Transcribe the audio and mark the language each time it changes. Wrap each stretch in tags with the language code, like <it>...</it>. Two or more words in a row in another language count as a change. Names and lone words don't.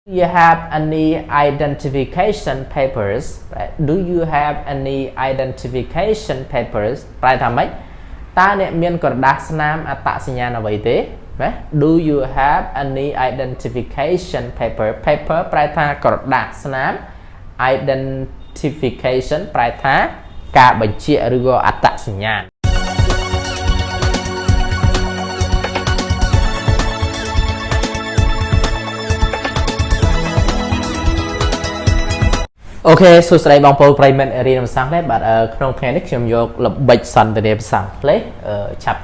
<en>you have any identification papers right? Do you have any identification papers</en> <km>ប្រែថាម៉េចតើអ្នកមានក្រដាសស្នាមអត្តសញ្ញាណអ្វីទេណា</km> <en>Do you have any identification paper</en> <km>ប្រែថាក្រដាសស្នាម identification ប្រែថាការបញ្ជាក់ឬក៏អត្តសញ្ញាណ អូខេសួស្តីបងប្អូនប្រិយមិត្តរៀនភាសាអង់គ្លេសបាទក្នុងថ្ងៃនេះខ្ញុំយកល្បិចសន្ទនាភាសាអង់គ្លេសឆាប់</km>